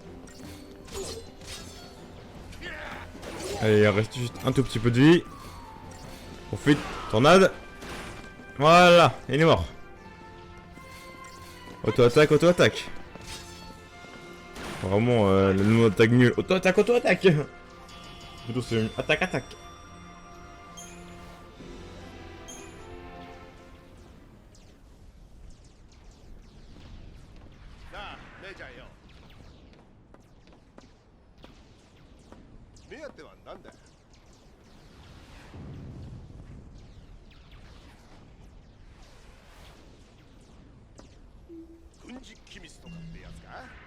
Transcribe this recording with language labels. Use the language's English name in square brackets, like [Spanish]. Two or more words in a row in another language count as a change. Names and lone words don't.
[French] Allez, il reste juste un tout petit peu de vie. Profite, tornade. Voilà, il est mort. Auto-attaque. Vraiment, le nom d'attaque nul. Auto-attaque. Plutôt c'est une attaque. [Japanese] なあ姉ちゃんよ。目当ては何だよ。軍事機密とかってやつか。